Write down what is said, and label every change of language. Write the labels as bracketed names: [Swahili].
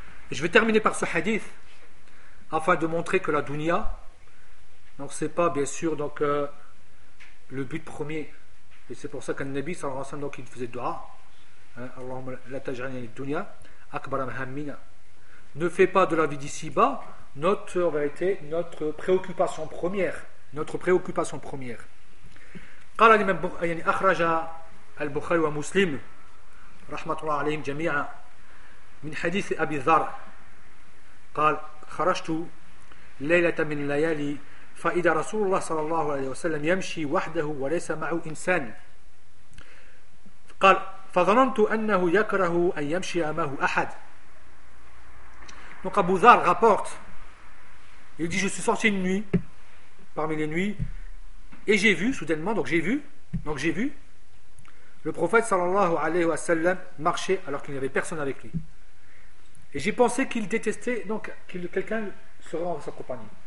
[French] Je vais terminer par ce hadith afin de montrer que la dunya, donc c'est pas bien sûr donc le but premier, et c'est pour ça qu'un nabi sallallahu alayhi wa sallam, donc il faisait dua, [Arabic] Allahumma la taj'alni ad-dunya akbar hammina, [French] ne fais pas de la vie d'ici-bas notre en vérité notre préoccupation première, notre préoccupation première. [Arabic] Qala al-imam yani akhraja al-Bukhari wa Muslim rahmatullah alayhim jami'an من حديث أبي ذر قال خرجت ليلة من الليالي فإذا رسول الله صلى الله عليه وسلم يمشي وحده وليس معه إنسان قال فظننت أنه يكره أن يمشي أمامه أحد. [French] Donc Abu Dhar rapporte, il dit je suis sorti une nuit parmi les nuits et j'ai vu soudainement, donc j'ai vu le prophète sallallahu alayhi wa sallam marcher alors qu'il n'y avait personne avec lui. Et j'ai pensé qu'il détestait, donc que quelqu'un serait en sa compagnie.